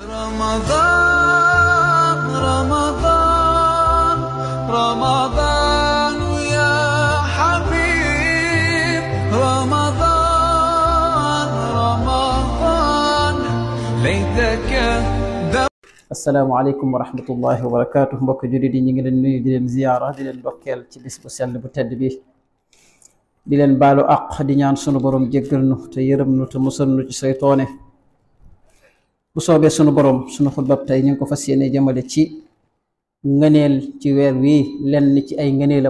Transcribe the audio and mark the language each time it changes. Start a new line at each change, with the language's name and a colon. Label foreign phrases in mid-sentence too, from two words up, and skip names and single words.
Arabic: رمضان رمضان رمضان يا حبيب رمضان رمضان ليتك السلام عليكم ورحمة الله وبركاته
Wolof: mbokk jullit yi ñu ngi leen nuyu di leen ziyaara di leen ndokkeel ci bis bu sell bu tedd bi di leen baalu àq di ñaan sunu borom jéggal nu te yërëm nu te musal nu ci saytoone bu soobee sunu borom sunu xutbab tey ñu ngi ko fas yéene jëmale ci ngëneel ci weer wi lenn ci ay ngëneelam